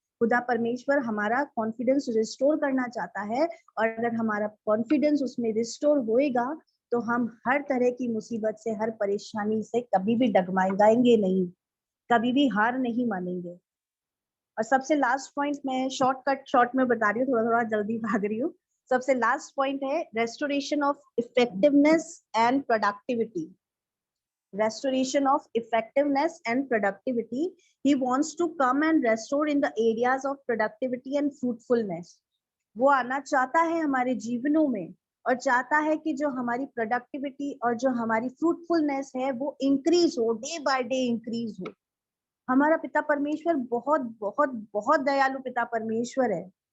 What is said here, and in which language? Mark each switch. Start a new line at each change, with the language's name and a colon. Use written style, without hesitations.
Hindi: खुदा परमेश्वर हमारा कॉन्फिडेंस रिस्टोर करना चाहता है, और अगर हमारा कॉन्फिडेंस उसमें रिस्टोर होएगा तो हम हर तरह की मुसीबत से, हर परेशानी से कभी भी डगमगाएंगे नहीं, कभी भी हार नहीं मानेंगे। और सबसे लास्ट पॉइंट, मैं शॉर्ट में बता रही हूँ, थोड़ा थोड़ा जल्दी भाग रही हूँ।
English: सबसे last point है restoration of effectiveness and productivity. Restoration of effectiveness and productivity. He wants to come and restore in the areas of productivity and fruitfulness.
Hindi: वो आना चाहता है हमारे जीवनों में, और चाहता है कि जो हमारी प्रोडक्टिविटी और जो हमारी फ्रूटफुलनेस है वो इंक्रीज हो, डे बाय डे इंक्रीज हो। हमारा पिता परमेश्वर बहुत बहुत बहुत दयालु पिता परमेश्वर है।